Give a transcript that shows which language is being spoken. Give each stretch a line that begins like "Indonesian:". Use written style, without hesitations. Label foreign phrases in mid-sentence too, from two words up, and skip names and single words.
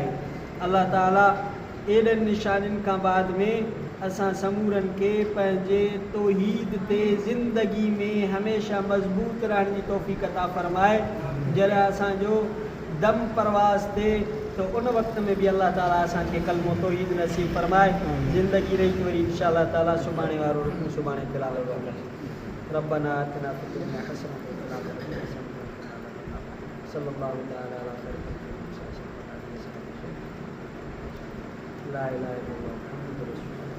Sindhi: अल्लाह ताला एॾनि निशानियुनि खां बाद में असां समूरनि खे पंहिंजे तौहीद ते ज़िंदगी में हमेशह मज़बूत रहण जी तौफ़ीक़ अता फ़रमाए। जॾहिं असांजो दम परवाज़ थिए तो उन वक़्त में भी अल्लाह ताला असांखे कलमो तौहीद नसीब फरमाए। ज़िंदगी रही वरी
Arabic: إن شاء الله تعالى
Sindhi: सुभाणे वारो रुकू सुभाणे तिलावत कंदासीं।
Arabic: ربنا آتنا في الدنيا حسنة وفي الآخرة حسنة صلى الله تعالى على خير الخلق لا إله إلا الله محمد رسول الله.